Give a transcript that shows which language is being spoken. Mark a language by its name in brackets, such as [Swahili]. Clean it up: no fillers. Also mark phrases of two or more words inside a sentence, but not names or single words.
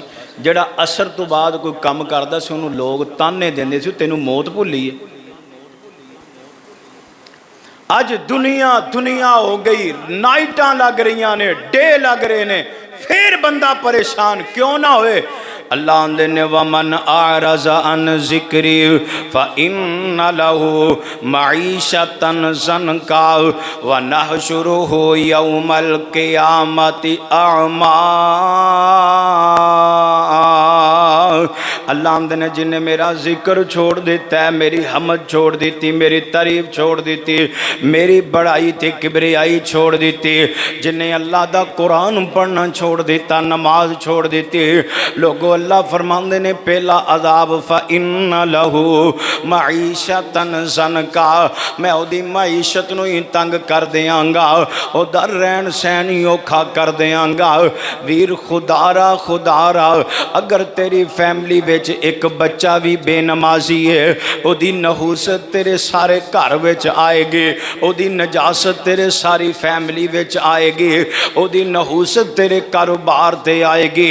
[Punjabi] جیہڑا عصر توں بعد کوئی کم کردا سی انہوں نے لوگ طعنے دیندے سی، تینوں موت بھلی ہے. اج دنیا دنیا ہو گئی، نائٹاں لگ رہی نے، ڈے لگ رہے نے، پھر بندہ پریشان کیوں نہ ہوئے. اللہ آندے نے [Arabic] ومن أعرض عن ذكري فإن له معيشة ضنكا و نحشره يوم القيامة أعمى. [Punjabi] اللہ آندے نے جنہاں میرا ذکر چھوڑ دتا ہے، میری حمد چھوڑ دی، میری تعریف چھوڑ دی، میری بڑائی تے کبریائی چھوڑ دی، جنہاں اللہ دا قرآن پڑھنا چھوڑ دتا، نماز چھوڑ دی، لوگوں اللہ فرماتے نے پہلا عذاب [Arabic] فإن له معيشة ضنكا, [Punjabi] میں اودی معیشت نوں ہی تنگ کر دینگا، اودا رہن سہن ہی اوکھا کر دینگا. ویر خدارا خدارا، اگر تیری فیملی فیملی وچ ایک بچہ بھی بے نمازی ہے، اودی نحوست تیرے سارے گھر وچ آئے گی، اودی نجاست تیرے ساری فیملی وچ آئے گی، اودی نحوست تیرے کاروبار تے آئے گی.